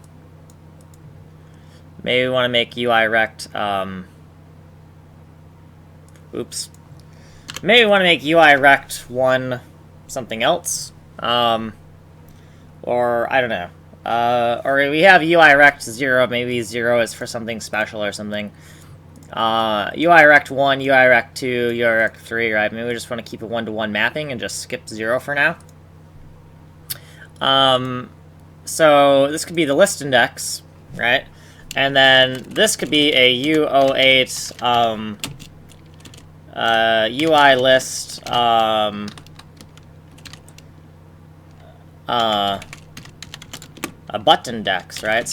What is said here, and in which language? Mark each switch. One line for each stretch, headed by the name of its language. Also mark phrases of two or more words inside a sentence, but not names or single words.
English: Maybe we want to make UI rect, oops. Maybe we want to make UI rect 1 something else. Or, I don't know. Or we have UI rect 0, maybe 0 is for something special or something. UI rect 1, UI rect 2, UI rect 3, right? Maybe we just want to keep a 1-to-1 mapping and just skip 0 for now. So this could be the list index, right? And then this could be a U08 UI list a button index, right?